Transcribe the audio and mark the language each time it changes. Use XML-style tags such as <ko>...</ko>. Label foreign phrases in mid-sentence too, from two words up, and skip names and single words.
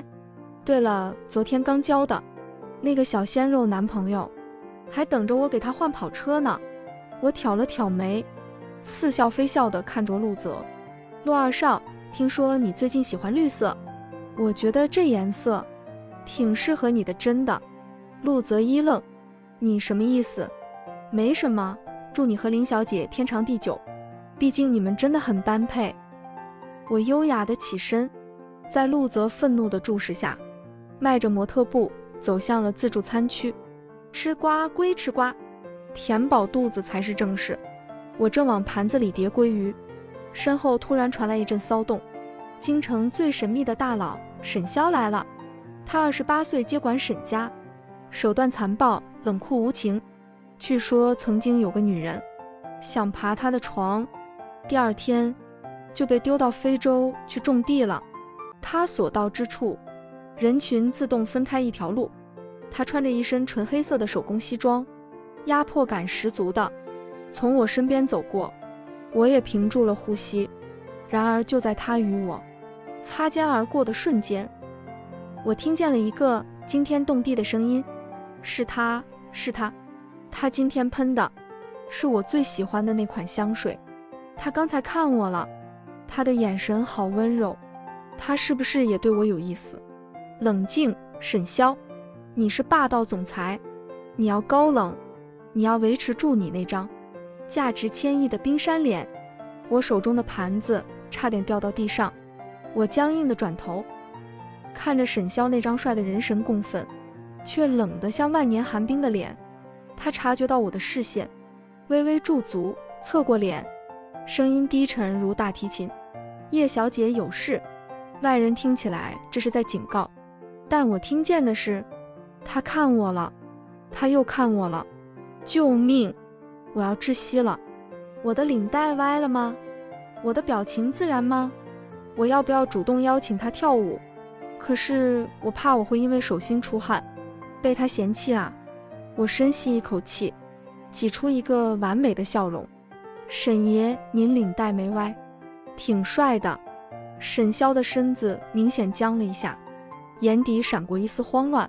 <zh>對了，昨天剛交的那個小鮮肉男朋友還等着我給他換跑車呢。我挑了挑眉，似笑非笑地看着陸澤。陸二少，聽說你最近喜歡綠色，我覺得這顏色挺適合你的。真的？陸澤一愣，你什麼意思？沒什麼，祝你和林小姐天長地久，畢竟你們真的很般配。我優雅地起身，在陸澤憤怒的注視下，邁着模特步走向了自助餐區。吃瓜歸吃瓜，填飽肚子才是正事。我正往盤子裡疊鮭魚，身後突然傳來一陣騷動。京城最神秘的大佬沈蕭來了。他28歲接管沈家，手段殘暴，冷酷無情。據說曾經有個女人想爬他的床，第二天就被丟到非洲去種地了。他所到之處，人群自動分開一條路。他穿着一身純黑色的手工西裝，壓迫感十足的從我身邊走過。我也屏住了呼吸。然而就在他與我擦肩而過的瞬間，我聽見了一個驚天動地的聲音，是他，是他，他今天噴的是我最喜歡的那款香水。他剛才看我了，他的眼神好溫柔，他是不是也對我有意思？冷靜，沈蕭，你是霸道總裁，你要高冷，你要維持住你那張價值千億的冰山臉。我手中的盤子差點掉到地上，我僵硬地轉頭，看着沈蕭那張帥得人神共憤，卻冷得像萬年寒冰的臉。他察覺到我的視線，微微駐足，側過臉，聲音低沉如大提琴。葉小姐有事。外人聽起來這是在警告，但我聽見的是，他看我了，他又看我了，救命！我要窒息了。我的領帶歪了嗎？我的表情自然嗎？我要不要主動邀請他跳舞？可是我怕我會因為手心出汗被他嫌棄啊。我深吸一口氣，擠出一個完美的笑容。沈爺，您領帶沒歪，挺帥的。沈蕭的身子明顯僵了一下，眼底閃過一絲慌亂。</zh>